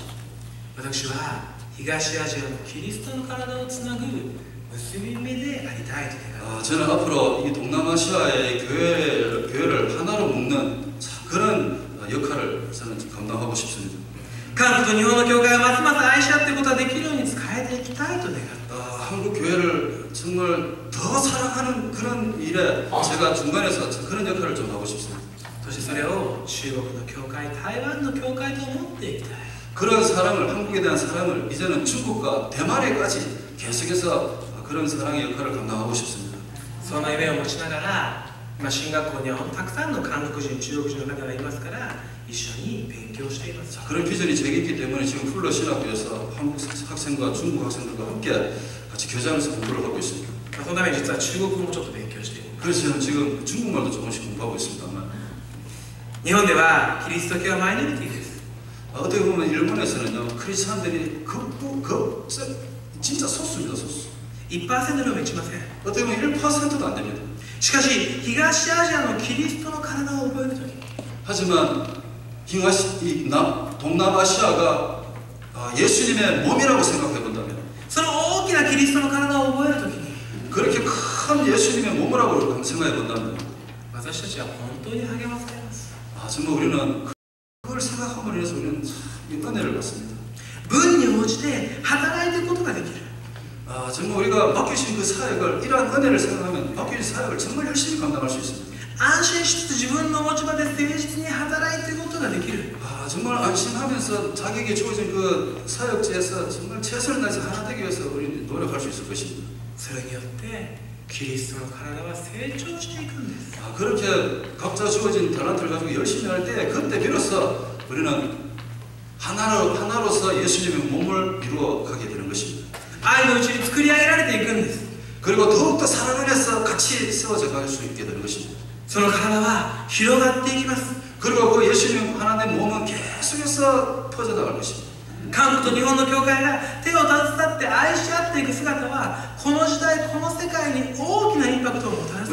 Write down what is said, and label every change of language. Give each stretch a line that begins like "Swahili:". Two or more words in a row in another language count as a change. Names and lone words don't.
Japanese: 私は東アジアのキリストの体をつなぐ結び目でありたいと願います。
Korean: 저는 앞으로 이 동남아시아의 교회를 하나로 묶는 그런 역할을 저는 감당하고 싶습니다.
Japanese: 韓国と日本の教会がますます愛し合っていくことができるように使えていきたいと願っています。
Korean: 한국 교회를 정말 더 사랑하는 그런 일에 제가 중간에서 그런 역할을 좀 하고 싶습니다.
Japanese: そしてそれを中国の教会、台湾の教会と思っていきたい。
Korean: 그런 사랑을 한국에 대한 사랑을 이제는 중국과 대만에까지 계속해서 그런 사랑의 역할을 감당하고 싶습니다.
Japanese: その夢を持ちながら、今進学校にはたくさんの韓国人、中国人の方がいますから、一緒に勉強しています。
Korean: 그런 비전이 제게 있기 때문에 지금 풀러 신학교에서 한국 학생과 중국 학생들과 함께 같이 교장에서 공부를 하고 있습니다.
Japanese: そのために実は中国語もちょっと勉強しています。
Korean: 그래서 저는 지금 중국말도 조금씩 공부하고 있습니다만
Japanese: 日本ではキリスト教はマイノリティです。
Korean: 어떻게 보면 일본에서는요 크리스찬들이 진짜 소수입니다. 소수.
Japanese: 1% にも満ちません。
Korean: 어떻게 보면 1%도 안 됩니다.
Japanese: しかし東アジアのキリストの体を覚えるとき、
Korean: 하지만 동남아시아가 예수님의 몸이라고 생각해 본다면
Japanese: その大きなキリストの体を覚えるときに、
Korean: 그렇게 큰 예수님의 몸이라고 생각해 본다면
Japanese: 私たちは本当に励まされます。
Korean: 정말 우리는 그걸 생각함으로 인해서 우리는 이 은혜를 받습니다.
Japanese: 分に応じて働いていくことができる。
Korean: 정말 우리가 맡기신 그 사역을 이러한 은혜를 생각하면 맡기신 사역을 정말 열심히 감당할 수 있습니다.
Japanese: 安心しつつ自分の持ち場で誠実に働いていくことができる。
Korean: 정말 안심하면서 자기에게 주어진 그 사역지에서 정말 최선을 다해서 하나 되기 위해서 우리는 노력할 수 있을 것입니다.
Japanese: それによってキリストの体は成長していくんです。
Korean: 그렇게 각자 주어진 달란트를 가지고 열심히 할 때 그때 비로소 우리는 하나로서 예수님의 몸을 이루어 가게 되는 것입니다.
Japanese: 愛のうちに作り上げられていくんです。
Korean: 그리고 더욱더 사랑 안에서 같이 세워져 갈 수 있게 되는 것입니다.
Japanese: その体は広がっていきます。
Korean: 그리고 그 예수님 하나님의 몸은 계속해서 퍼져나갈 것입니다.
Japanese: 韓国と日本の教会が手を携って愛し合っていく姿はこの時代この世界に大きなインパクトをもたらす。